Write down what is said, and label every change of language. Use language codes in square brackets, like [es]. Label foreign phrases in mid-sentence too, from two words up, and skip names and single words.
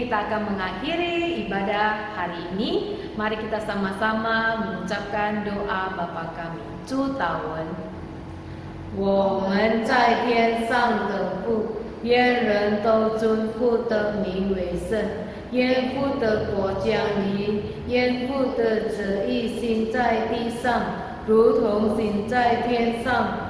[id] akan mengakhiri ibadah hari ini. Mari kita sama-sama mengucapkan doa Bapa kami. [zh] 祝祷文，我们在天上的父，愿人都尊父的名为圣。愿父的国降临，愿父的旨意行在地上，如同行在天上。